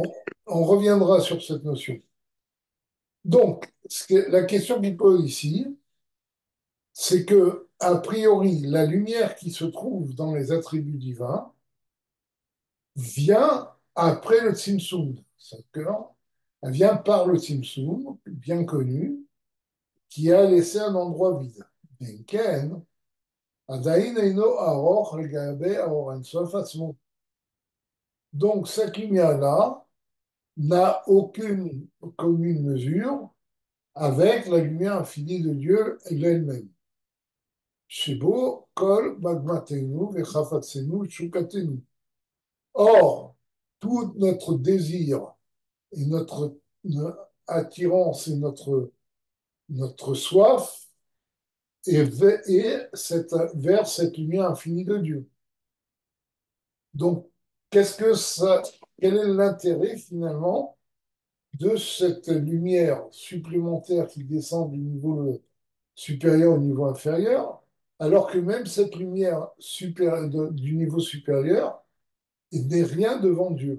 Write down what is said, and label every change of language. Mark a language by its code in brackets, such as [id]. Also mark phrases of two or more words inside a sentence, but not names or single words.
[fr] On reviendra sur cette notion. Donc, la question qu'il pose ici, c'est que, a priori, la lumière qui se trouve dans les attributs divins vient après le Tzimtzum. D'accord. Elle vient par le Tzimtzum, bien connu, qui a laissé un endroit vide. [he] Benken, עדיין אינו ארוך לגבי האור אינסוף עצמו. [fr] Donc, cette lumière-là n'a aucune commune mesure avec la lumière infinie de Dieu elle-même. [he] שבו, כל, מגמתנו, וחפצנו, שוקתנו. [fr] Or, tout notre désir et notre attirance et notre soif vers cette lumière infinie de Dieu. Donc, qu'est-ce que ça, quel est l'intérêt finalement de cette lumière supplémentaire qui descend du niveau supérieur au niveau inférieur, alors que même cette lumière du niveau supérieur n'est rien devant Dieu.